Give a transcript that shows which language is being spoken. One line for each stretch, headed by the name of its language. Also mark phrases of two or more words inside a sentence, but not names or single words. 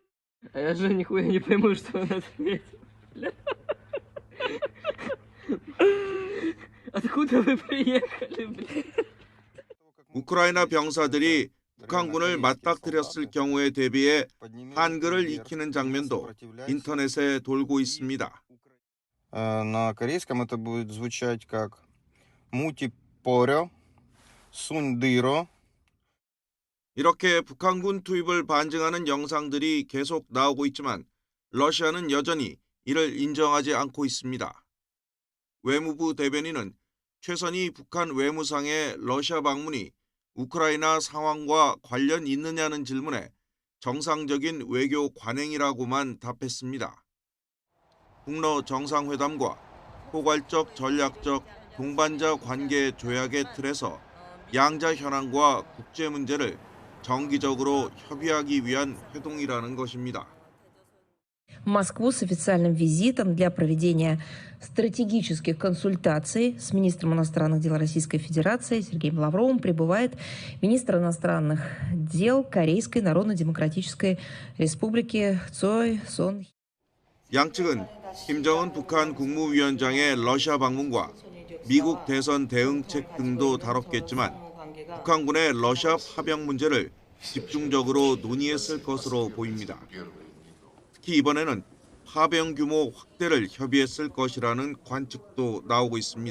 Korean: 우크라이나 병사들이 북한군을 맞닥뜨렸을 경우에 대비해 한글을 익히는 장면도 인터넷에 돌고 있습니다.
Russian: На корейском это будет звучать как
Korean: 무기 버려, 손 들어. 이렇게 북한군 투입을 반증하는 영상들이 계속 나오고 있지만 러시아는 여전히 이를 인정하지 않고 있습니다. 외무부 대변인은 최선희 북한 외무상의 러시아 방문이 우크라이나 상황과 관련 있느냐는 질문에 정상적인 외교 관행이라고만 답했습니다. 북러 정상회담과 포괄적 전략적 동반자 관계 조약의 틀에서 양자 현황과 국제 문제를 정기적으로 협의하기 위한 회동이라는 것입니다.
Russian: в Москву с официальным визитом для проведения стратегических консультаций с министром иностранных дел Российской Федерации Сергеем Лавровым прибывает министр иностранных дел Корейской Народно-Демократической Республики Цой Сон.
Korean: 양측은 김정은 북한 국무위원장의 러시아 방문과 미국 대선 대응책 등도 다뤘겠지만 북한군의 러시아 파병 문제를 집중적으로 논의했을 것으로 보입니다. 특히 이번에는 파병 규모 확대를 협의했을 것이라는 관측도 나오고 있습니다.